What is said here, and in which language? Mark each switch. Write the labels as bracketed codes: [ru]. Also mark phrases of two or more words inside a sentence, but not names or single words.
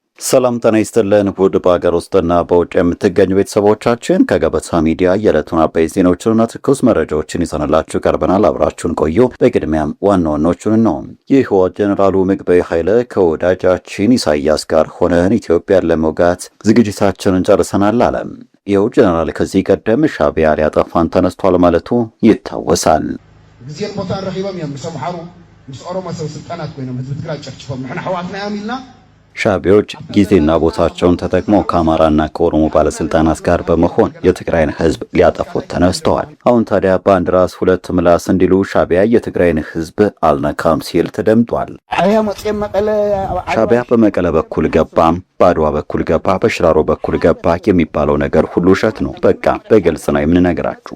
[am] ሰላም ጤና ይስጥልን ውድ በአገር ውስጥና በውጭ የምትገኙ ቤተሰቦቻችን ከገበታ ሚዲያ የዕለቱን አበይት ዜናዎችንና ትኩስ መረጃዎችን ይዘንላችሁ ቀርበናል። አብራችሁን ቆዩ። በቅድሚያም ዋና ዋናዎቹን ነው። የህወሓት ጀነራሉ ምግበይ ኃይለ ከወዳጃችን ኢሳያስ ጋር ሆነን ኢትዮጵያን ለመውጋት ዝግጅታችንን ጨርሰናል አለ። ይኸው ጀነራል ከዚህ ቀደም ሻዕቢያ ሊያጠፋን ተነስቷል ማለቱ ይታወሳል። [ti] ጊዜን ቦታ ረኺቦም እዮም ሰምሓሩ ምስ ኦሮሞ ሰብ ስልጣናት ኮይኖም ህዝብ ትግራይ ጨፍጭፎም ንሕና ሕዋትና እዮም ኢልና [am] ሻዕቢያዎች ጊዜና ቦታቸውን ተጠቅመው ከአማራና ከኦሮሞ ባለስልጣናት ጋር በመሆን የትግራይን ህዝብ ሊያጠፉት ተነስተዋል። አሁን ታዲያ በአንድ ራስ ሁለት ምላስ እንዲሉ ሻዕቢያ የትግራይን ህዝብ አልነካም ሲል ተደምጧል። ሻዕቢያ በመቀለ በኩል ገባም፣ በአድዋ በኩል ገባ፣ በሽራሮ በኩል ገባ የሚባለው ነገር ሁሉ ውሸት ነው። በቃ በግልጽ ነው የምንነግራችሁ።